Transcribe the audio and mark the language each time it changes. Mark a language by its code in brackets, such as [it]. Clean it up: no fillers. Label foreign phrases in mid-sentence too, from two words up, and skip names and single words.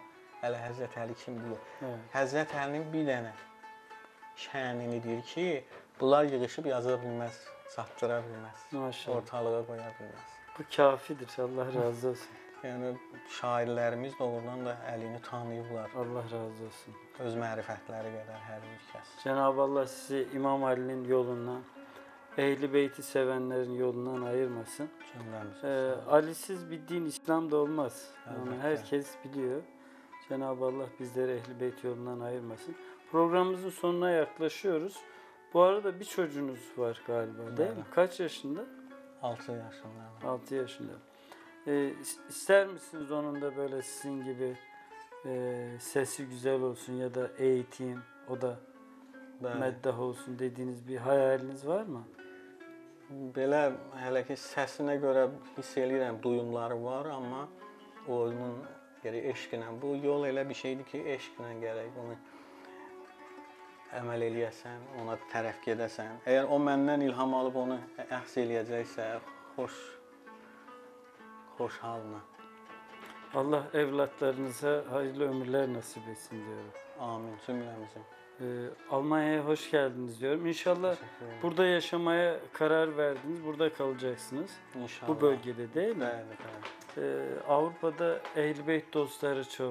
[az] Hələ Həzrət Əli kim deyir? Həzrət Əlinin bir dənə şənini deyir ki, bunlar yığışıb yaza bilməz, çatdıra bilməz, Maşallah. ortalığa qoya bilməz. Bu kafidir. Allah razı olsun. Yəni şairlərimiz doğrudan da əlini tanıyıblar. Allah razı olsun. Öz mərifətləri qədər hər bir kəs. [tr] Cenab-ı Allah sizi İmam Ali'nin yolundan, Ehl-i Beyt'i sevenlerin yolundan ayırmasın. [az] Cümləmiz. [tr] Ali'siz bir din İslam'da olmaz. Onu Elbette. herkes biliyor. Cenab-ı Allah bizleri Ehl-i Beyt yolundan ayırmasın. Programımızın sonuna yaklaşıyoruz. Bu arada bir çocuğunuz var galiba değil mi? Evet. Kaç yaşında? 6 yaşında. 6 yaşında. İster misiniz onun da böyle sizin gibi sesi güzel olsun ya da eğitim, o da [az] Bəli. [tr] meddah olsun dediğiniz bir hayaliniz var mı? [az] Belə hələ ki səsinə görə hiss eləyirəm, duyumları var, amma onun yəni eşqlə bu yol elə bir şeydir ki, eşqlə gərək bunu əməl eləyəsən, ona tərəf gedəsən. Əgər o məndən ilham alıb onu əxz eləyəcəksə, xoş halına. [tr] Allah evlatlarınıza hayırlı ömürler nasip etsin diyorum. [az] Amin cümləmizin. [tr] Almanya'ya hoş geldiniz diyorum. İnşallah Teşekkür ederim. burada yaşamaya karar verdiniz. Burada kalacaksınız. İnşallah. Bu bölgede değil mi? [az] Bəli, bəli. [tr] Avrupa'da Ehl-i Beyt dostları çok.